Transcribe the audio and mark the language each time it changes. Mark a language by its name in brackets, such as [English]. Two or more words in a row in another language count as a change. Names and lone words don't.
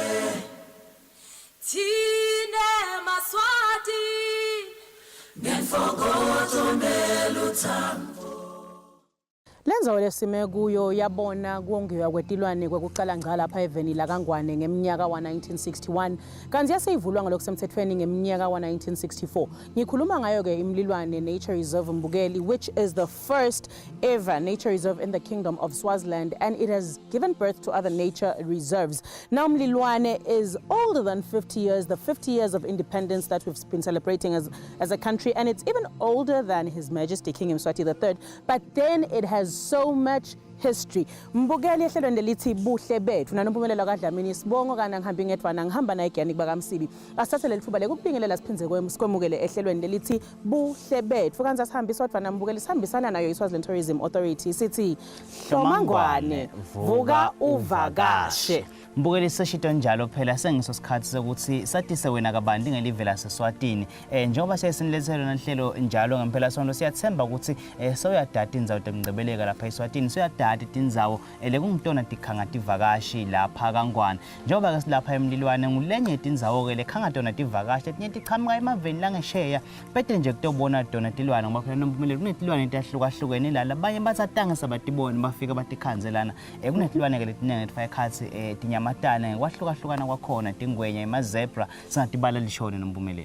[Swati] Tine maswati ngenfokozo neluthambo. Lenzo lesime kuyo yabona kuongiwa kwetilwane kwekuqala ngqa lapha eveni la kaNgwane ngeminyaka wa1961 kanti yaseyivulwa ngalokusemthethweni ngeminyaka wa1964. Ngikhuluma ngayo ke iMlilwane Nature Reserve Mbukeli, [English] which is the first ever nature reserve in the Kingdom of Swaziland, and it has given birth to other nature reserves. Now Mlilwane is older than 50 years, the 50 years of independence that we've been celebrating as a country, and it's even older than His Majesty King Mswati III, but then it has so much history. [Swati] Mbukeli ehlelweni lithi Buhle Betfu nanompumelelo kaDlamini sibongo kana ngihambi ngedwana ngihamba naye Giyanik bakaMsibi. Asithathe leli thuba lekubingelela siphinze kwemukele ehlelweni lithi Buhle Betfu kanti asihambi sodwa naMbukeli sihambisana nayo iSwaziland Tourism Authority sithi Hlomangwane vuka uvakashe. Mbukeli seshito njalo phela sengiso sikhathi sokuthi satise wena kabandi ngelive laseSwatini njengoba sesinilethele nanhlelo njalo ngempela sonto siyathemba ukuthi soyadata indzawo temngcebeleka lapha eSwatini soyadata indzawo lekungitona tikhanga tivakashi lapha kaNgwane njengoba ke silapha eMlilwane ngulenye indzawo ke lekhangatona tivakashi letinye tiqhamuka emaveni langesheya bete nje kutobona dona tilwane ngoba phela nompumelelo kunetilwane etahlukahlukene lala abanye bathatanga sabatibone bafika batikhanzelana kunetilwane ke letinenge tifaya khathi matana kwahlukahlukana kwakhona tingwenya imazebra singatibala lishone nompumelelo